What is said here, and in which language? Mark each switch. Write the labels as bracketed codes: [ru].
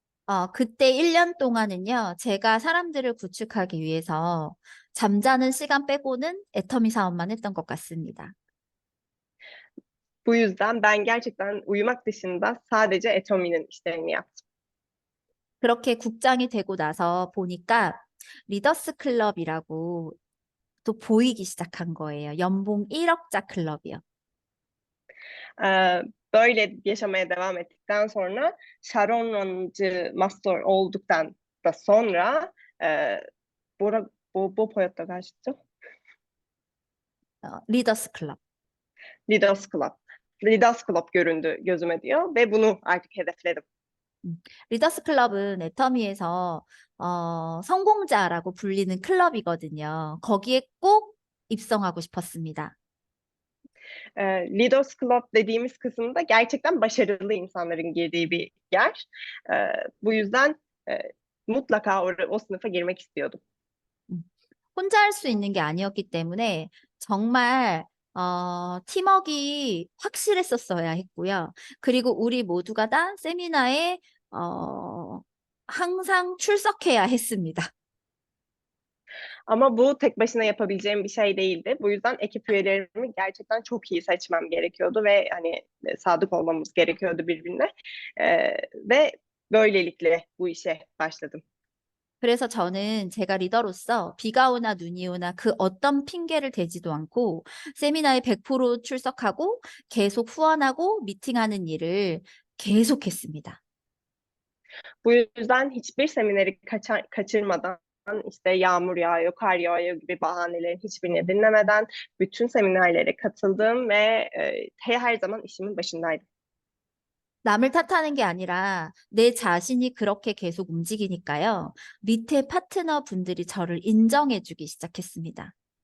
[ko] 그때 1년 동안은요, 제가 사람들을 구축하기 위해서 잠자는 시간 빼고는 애터미 사업만 했던 것 같습니다. [tr] Bu yüzden ben gerçekten uyumak dışında sadece Atomi'nin işlerini yaptım. [ko] 그렇게 국장이 되고 나서 보니까 리더스 클럽이라고 또 보이기 시작한 거예요. 연봉 1억자 클럽이요. [tr] Böyle yaşamaya devam ettikten sonra Sharon'cı master olduktan da sonra bu poyatta kaçtı? [ko] 리더스 클럽. [en] Leaders Club. [tr] Leaders Club göründü gözüme diyor ve bunu artık hedefledim. [ko] 리더스 클럽은 애터미에서 성공자라고 불리는 클럽이거든요. 거기에 꼭 입성하고 싶었습니다. [tr] Leaders Club dediğimiz kısımda gerçekten başarılı insanların girdiği bir yer. Bu yüzden mutlaka o sınıfa girmek istiyordum. [ko] 혼자 할 수 있는 게 아니었기 때문에 정말 팀워크가 확실했었어야 했고요. 그리고 우리 모두가 다 세미나에 항상 출석해야 했습니다. [tr] Ama bu tek başına yapabileceğim bir şey değildi. Bu yüzden ekip üyelerimi gerçekten çok iyi seçmem gerekiyordu ve hani sadık olmamız gerekiyordu birbirine. Ve böylelikle bu işe başladım. [ko] 그래서 저는 제가 리더로서 비가 오나 눈이 오나 그 어떤 핑계를 대지도 않고 세미나에 100% 출석하고 계속 후원하고 미팅하는 일을 계속했습니다. [tr] Bu yüzden hiçbir semineri kaçırmadan işte yağmur yağıyor, kar yağıyor gibi bahanelerin hiçbirini dinlemeden bütün seminerlere katıldım ve her zaman işimin başındaydım. [ko] 남을 탓하는 게 아니라 내 자신이 그렇게 계속 움직이니까요. 밑에 파트너 분들이 저를 인정해 주기 시작했습니다.